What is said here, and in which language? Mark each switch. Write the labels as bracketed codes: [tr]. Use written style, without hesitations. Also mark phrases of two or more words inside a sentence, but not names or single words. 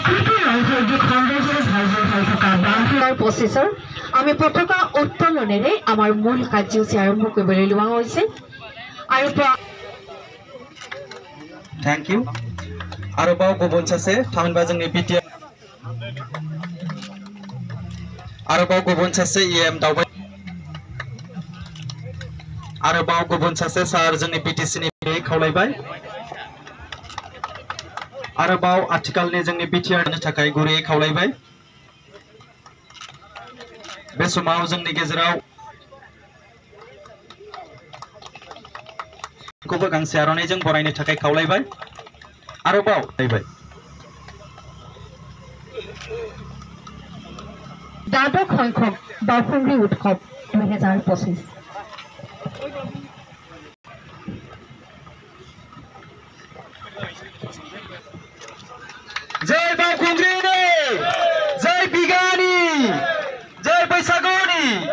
[as] প্ৰচেছৰ আমি পতাকা উত্তোলনেৰে আমাৰ মূল কাৰ্যসূচী আৰম্ভ কৰিবলৈ লোৱা হৈছে আৰু [en] thank you [brx] आरोबाव गुबुन सासे थामहिनबा जोंनि बिटिआर आरोबाव गुबुन सासे इएम दावबाय आरोबाव गुबुन सासे सार जोंनि बिटिसि नि खावलायबाय आरोबाव आथिखालनि जोंनि बिटिआर नि थाखाय गुरै खावलायबाय बे समाव जोंनि गेजेराव खौबो गांसे आर'नाइजों बरायनो थाखाय खावलायबाय आरोबाव फैबाय [as] দ্বাদশ সংখ্যক বাওখুংগ্ৰি উৎসৱ 2025 [brx] जय बावखुंग्रि ने जय बिगानि जय बैसागुनि